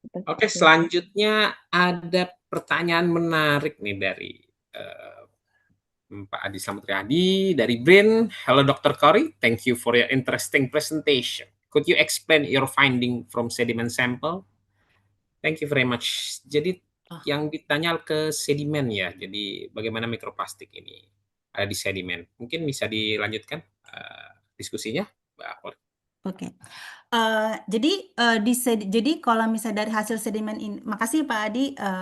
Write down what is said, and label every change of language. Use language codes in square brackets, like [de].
[id] Oke, selanjutnya ada pertanyaan menarik nih dari Pak Adi Samudriadi dari BRIN. [en] Hello Dr. Cory, thank you for your interesting presentation. Could you explain your finding from sediment sample? Thank you very much. [id] Jadi yang ditanya ke sedimen ya, jadi bagaimana mikroplastik ini ada di sedimen. Mungkin bisa dilanjutkan diskusinya, Mbak Cory. Oke. Jadi jadi kalau misalnya dari hasil sedimen ini, makasih Pak Adi.